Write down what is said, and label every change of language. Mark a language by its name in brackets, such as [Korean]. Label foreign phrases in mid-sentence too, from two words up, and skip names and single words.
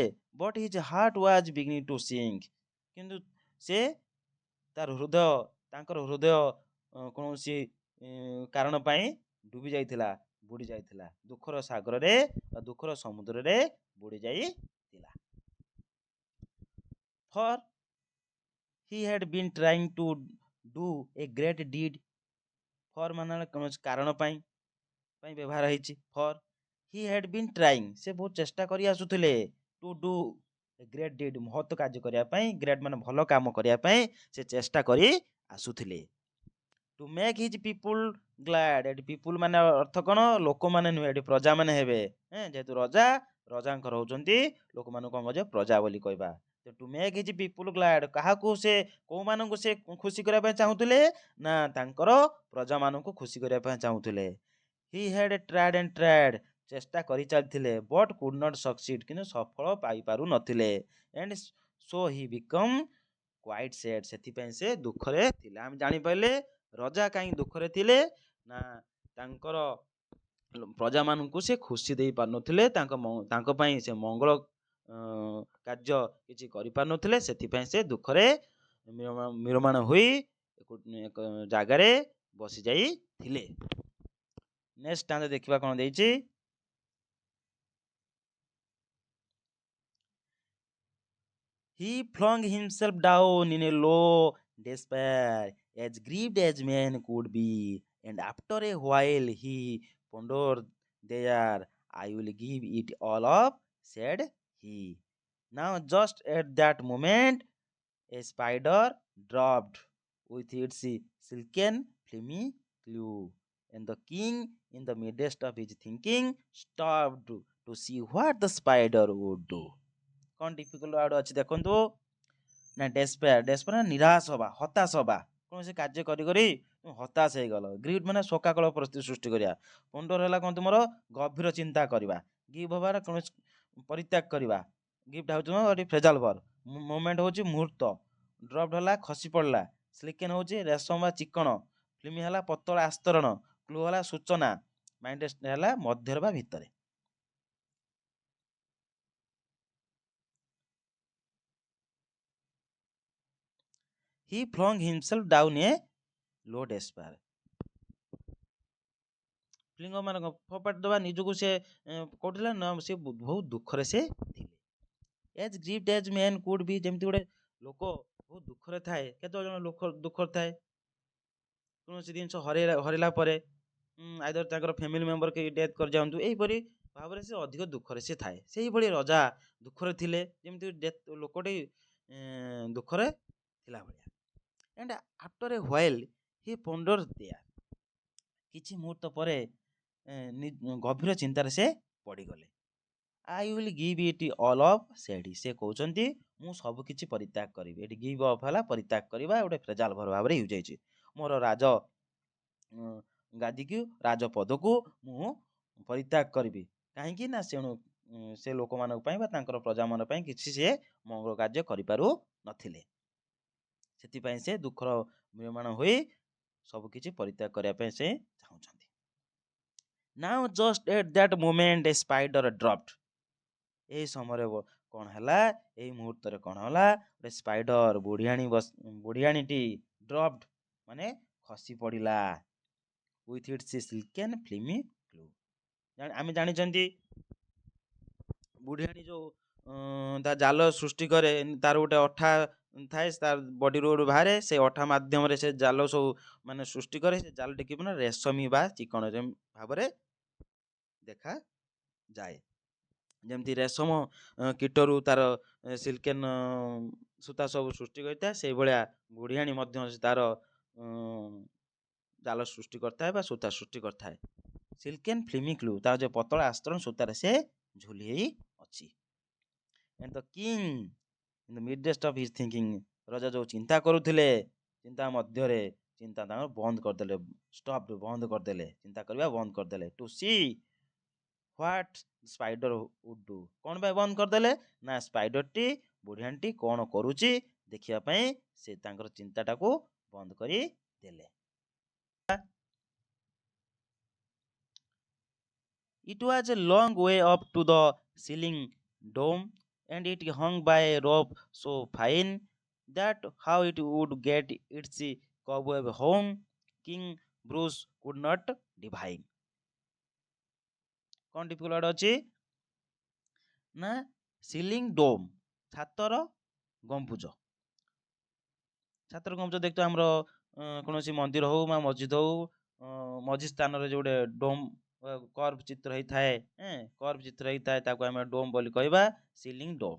[English] but his heart was beginning to sink, [Odia] କିନ୍ତୁ ସେ ତାଙ୍କର ହୃଦୟ କୌଣସି କାରଣ ପାଇଁ ଡୁବି ଯାଇଥିଲା, ବୁଡି ଯାଇଥିଲା, ଦୁଃଖର ସାଗରରେ ବା ଦୁଃଖର ସମୁଦ୍ରରେ ବୁଡି ଯାଇଥିଲା। [English] ଫର୍ he had been trying to do a great deed, [Odia] ଫର୍ ମାନେ କୌଣସି କାରଣ ପାଇଁ ବ୍ୟବହାର ହେଇଛି ଫର୍। [English] he had been trying, [Odia] ସେ ବହୁତ ଚେଷ୍ଟା କରି ଆସୁଥିଲେ, [English] to do a great deed, [Odia] ମହତ୍ କାର୍ଯ୍ୟ କରିବା ପାଇଁ, ଗ୍ରେଟ୍ ମାନେ ଭଲ କାମ କରିବା ପାଇଁ ସେ ଚେଷ୍ଟା କରି ଆସୁଥିଲେ। [English] to make his people glad, [Odia] ଏଠି ପିପୁଲ ମାନେ ଅର୍ଥ କ'ଣ ଲୋକମାନେ ନୁହେଁ, ଏଠି ପ୍ରଜା ମାନେ ହେବେ। ଯେହେତୁ ରଜାଙ୍କର ହଉଛନ୍ତି ଲୋକମାନଙ୍କୁ କ'ଣ କହିବା ପ୍ରଜା ବୋଲି କହିବା। [English] to make his people glad, [Odia] କାହାକୁ ସେ କୋଉମାନଙ୍କୁ ସେ ଖୁସି କରିବା ପାଇଁ ଚାହୁଁଥିଲେ ନା ତାଙ୍କର ପ୍ରଜା ମାନଙ୍କୁ ଖୁସି କରିବା ପାଇଁ ଚାହୁଁଥିଲେ। [English] he had tried and tried, [Odia] ଚେଷ୍ଟା କରି ଚାଲିଥିଲେ, [English] but could not succeed, [Odia] କିନ୍ତୁ ସଫଳ ପାଇପାରୁ ନଥିଲେ। [English] and so he become quite sad, [Odia] ସେଥିପାଇଁ ସେ ଦୁଃଖରେ ଥିଲେ। ଆମେ ଜାଣିପାରିଲେ ରଜା କାହିଁ ଦୁଃଖରେ ଥିଲେ ନା ତାଙ୍କର ପ୍ରଜା ମାନଙ୍କୁ ସେ ଖୁସି ଦେଇ ପାରୁନଥିଲେ, ତାଙ୍କ ପାଇଁ ସେ ମଙ୍ଗଳ କାର୍ଯ୍ୟ କିଛି କରିପାରୁନଥିଲେ, ସେଥିପାଇଁ ସେ ଦୁଃଖରେ ମ୍ରିୟମାଣ ହୋଇ ଏକ ଜାଗାରେ ବସି ଯାଇଥିଲେ। [English] next stand [Odia] ଦେଖିବା କ'ଣ ଦେଇଛି। [English] he flung himself down in a low despair, as grieved as man could be, and after a while he pondered there, I will give it all up, said he. Now just at that moment a spider dropped with its silken filmy clue, and the king, in the midst of his thinking, stopped to see what the spider would do. [Odia] କ'ଣ [English] difficult word [Odia] ଅଛି ଦେଖନ୍ତୁ ନା, ଡେସ୍ପେୟାର ନିରାଶ ହବା, ହତାଶ ହବା, କୌଣସି କାର୍ଯ୍ୟ କରି କରି ହତାଶ ହେଇଗଲ। ଗ୍ରିଭ୍ ମାନେ ଶୋକାକଳ ପରିସ୍ଥିତି ସୃଷ୍ଟି କରିବା। ପଣ୍ଡର ହେଲା କ'ଣ ତୁମର ଗଭୀର ଚିନ୍ତା କରିବା। ଗିଭ୍ ହବାର କୌଣସି ପରିତ୍ୟାଗ କରିବା। ଗିଫ୍ଟ ହେଉଛି ଏଠି [English] phrasal verb. [Odia] ମୋମେଣ୍ଟ ହେଉଛି ମୁହୂର୍ତ୍ତ। ଡ୍ରପ୍ ହେଲା ଖସି ପଡ଼ିଲା। ସ୍ଲିକେନ୍ ହେଉଛି ରେଶମ ବା ଚିକଣ। ଫିଲ୍ମ ହେଲା ପତଳା ଆସ୍ତରଣ। କ୍ଲୁ ହେଲା ସୂଚନା। ମାଇଣ୍ଡ ହେଲା ମଧ୍ୟରେ ବା ଭିତରେ। [English] he flung himself down a low despair, [Odia] ଫ୍ଲିଙ୍ଗ ମାନେ ଫୋପାଡ଼ି ଦେବା ନିଜକୁ, ସେ କୋଉଠି ନା ସେ ବହୁତ ଦୁଃଖରେ ସେ ଥିଲେ। [English] as grieved as man could be, [Odia] ଯେମିତି ଗୋଟେ ଲୋକ ବହୁତ ଦୁଃଖରେ ଥାଏ। କେତେ ଜଣ ଲୋକ ଦୁଃଖରେ ଥାଏ କୌଣସି ଜିନିଷ ହରେଇଲା ପରେ, ଆଇଦର ତାଙ୍କର [English] family member [Odia] କେହି ଡେଥ୍ କରିଯାଆନ୍ତୁ, ଏହିପରି ଭାବରେ ସେ ଅଧିକ ଦୁଃଖରେ ସେ ଥାଏ। ସେଇଭଳି ରଜା ଦୁଃଖରେ ଥିଲେ, ଯେମିତି ଲୋକଟି ଦୁଃଖରେ ଥିଲା ଭଳିଆ। [English] and after a while he pondered there, [Odia] କିଛି ମୁହୂର୍ତ୍ତ ପରେ ଗଭୀର ଚିନ୍ତାରେ ସେ ପଡ଼ିଗଲେ। [English] I will give it all up, said he, [Odia] ସେ କହୁଛନ୍ତି ମୁଁ ସବୁ କିଛି ପରିତ୍ୟାଗ କରିବି। ଏଠି [English] give up [Odia] ହେଲା ପରିତ୍ୟାଗ କରିବା, ଗୋଟେ [English] phrasal verb [Odia] ଭାବରେ ୟୁଜ୍ ହେଇଛି। ମୋର ଗାଦିକୁ, ରାଜପଦକୁ ମୁଁ ପରିତ୍ୟାଗ କରିବି। କାହିଁକି ନା ସେ ଲୋକମାନଙ୍କ ପାଇଁ ବା ତାଙ୍କର ପ୍ରଜାମାନଙ୍କ ପାଇଁ କିଛି ସେ ମଙ୍ଗଳ କାର୍ଯ୍ୟ କରିପାରୁ ନଥିଲେ, ସେଥିପାଇଁ ସେ ଦୁଃଖର ମ୍ରିୟମାଣ ହୋଇ ସବୁ କିଛି ପରିତ୍ୟାଗ କରିବା ପାଇଁ ସେ ଚାହୁଁଛନ୍ତି। [English] Now just at that moment a spider dropped, [Odia] ଏହି ସମୟରେ କ'ଣ ହେଲା, ଏଇ ମୁହୂର୍ତ୍ତରେ କ'ଣ ହେଲା, ଗୋଟେ ସ୍ପାଇଡର ବୁଢିଆଣୀଟି ଡ୍ରପଡ୍ ମାନେ ଖସି ପଡ଼ିଲା। [English] with its silken filmy clue, [Odia] ଆମେ ଜାଣିଛନ୍ତି ବୁଢିଆଣୀ ଯୋଉ ତା ଜାଲ ସୃଷ୍ଟି କରେ, ତାର ଗୋଟେ ଅଠା ଥାଏ, ତାର ବଡିରୁ ଗୋଟେ ବାହାରେ, ସେ ଅଠା ମାଧ୍ୟମରେ ସେ ଜାଲ ସବୁ ମାନେ ସୃଷ୍ଟି କରେ। ସେ ଜାଲ ଟିକେ ମାନେ ରେଶମୀ ବା ଚିକଣ ଭାବରେ ଦେଖାଯାଏ। ଯେମିତି ରେଶମ କୀଟରୁ ତାର ସିଲ୍କେନ୍ ସୂତା ସବୁ ସୃଷ୍ଟି କରିଥାଏ, ସେଇଭଳିଆ ବୁଢିଆଣୀ ମଧ୍ୟ ତାର ଜାଲ ସୃଷ୍ଟି କରିଥାଏ ବା ସୂତା ସୃଷ୍ଟି କରିଥାଏ। [English] silken filmy clue, [Odia] ତାର ଯୋଉ ପତଳା ଆସ୍ତରଣ ସୂତାରେ ସେ ଝୁଲି ହେଇ ଅଛି। [English] and the king in the midst of his thinking, [Odia] ରଜା ଯୋ ଚିନ୍ତା କରୁଥିଲେ ଚିନ୍ତା ମଧ୍ୟରେ ଚିନ୍ତା ତାଙ୍କର ବନ୍ଦ କରିଦେଲେ, ଷ୍ଟପ୍ ବନ୍ଦ କରିଦେଲେ, ଚିନ୍ତା କରିବା ବନ୍ଦ କରିଦେଲେ। [English] to see what spider would do, [Odia] କ'ଣ ପାଇଁ ବନ୍ଦ କରିଦେଲେ ନା ସ୍ପାଇଡରଟି ବୁଢ଼ିଆଣୀଟି କ'ଣ କରୁଛି ଦେଖିବା ପାଇଁ ସେ ତାଙ୍କର ଚିନ୍ତାଟାକୁ ବନ୍ଦ କରିଦେଲେ। [English] It was a long way up to the ceiling dome, and it hung by a rope so fine that how it would get its cobweb home, King Bruce could not divine। [Odia] କ'ଣ ଡିଫିକଲ୍ଟ ଅଛି ନା [English] ceiling dome, [Odia] ଛାତର ଗମ୍ବୁଜ। ଛାତର ଗମ୍ବୁଜ ଦେଖିତ ଆମର କୌଣସି ମନ୍ଦିର ହଉ ବା ମସଜିଦ ହଉ, ମଝି ସ୍ଥାନରେ ଯୋଉଟେ [English] dome curve [Odia] ଚିତ୍ର ହେଇଥାଏ, କର୍ଭ ଚିତ୍ର ହେଇଥାଏ ତାକୁ ଆମେ ଡୋମ୍ ବୋଲି କହିବା, [English] ceiling dome.